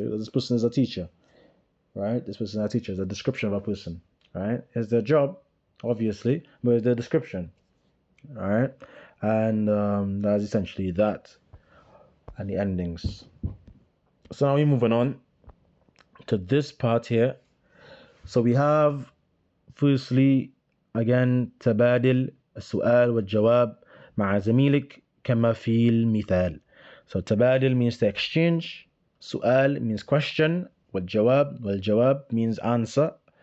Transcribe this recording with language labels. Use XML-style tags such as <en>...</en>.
<en>This person is a teacher, right? This person is a teacher is a description of a person, right? It's their job, obviously, but it's their description, all right? And that's essentially that. And the endings. So now we're moving on to this part here. So we have, firstly, again,</en> <ar>تبادل السؤال والجواب مع زميلك كما في المثال.</ar> <en>So تبادل means to exchange, سؤال means question, والجواب means answer.</en>